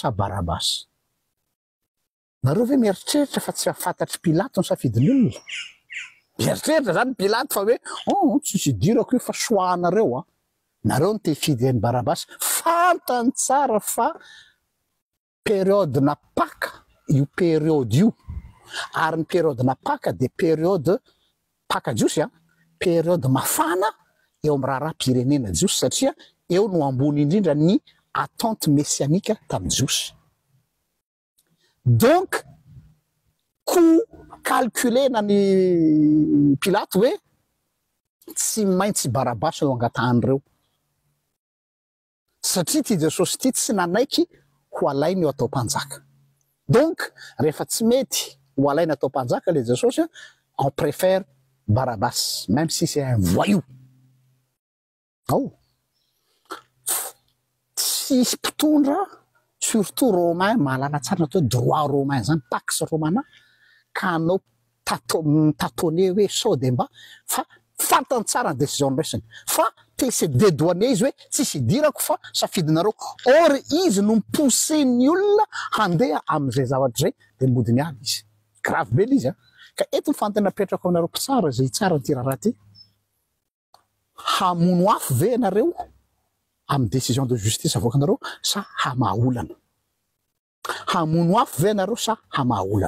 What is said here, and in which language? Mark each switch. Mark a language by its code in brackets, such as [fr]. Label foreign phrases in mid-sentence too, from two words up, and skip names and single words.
[mg] sa Barabasy nareo ve mieritreritra fa tsy afantatry Pilato ny safidiny olona mieritreritra zany Pilato fa hoe tsisy dirako io fa soahanareo nareo ny tehifidy ny Barabasy fantany tsara fa période na Pâques io période io ary ny période na Pâques de période Pâques jiosy période mafana eo amin'ny raharaham-pirenena jiosy satria eo no ambony indrindra ny attente messianika tamin'ny jiosy. Donc ko calculena ny Pilato hoe tsy maintsy Barabasy no angatahany satria ty Jesosy ty tsy nanaiky ho alainy eo atao mpanjaka. Donc rehefa tsy mety ho alainy atao mpanjaka le Jesosy, [fr] on préfère Barabasy même si c'est un voyou. [mg] Tsisy mpitondra surtout romain mahalala tsara natao droit romain zany [la] pax romana [mg] ka anao tatone hoe sao de mba fa fantany tsara ny décision resiny fa te [fr] se dédouaner [mg] izy hoe tsisy idirako fa safidinareo or izy no mipousse ny olona handeha am'izay zavatra zay de modiny aby izy grave be izy ka eto ny fantana petrako aminareo mpitsara zay tsara ty raha ty hamono afo ve nareo amin'ny [fr] décision de justice [mg] avoakanareo sa hamaolana hamono afo ve nareo sa hamaolana.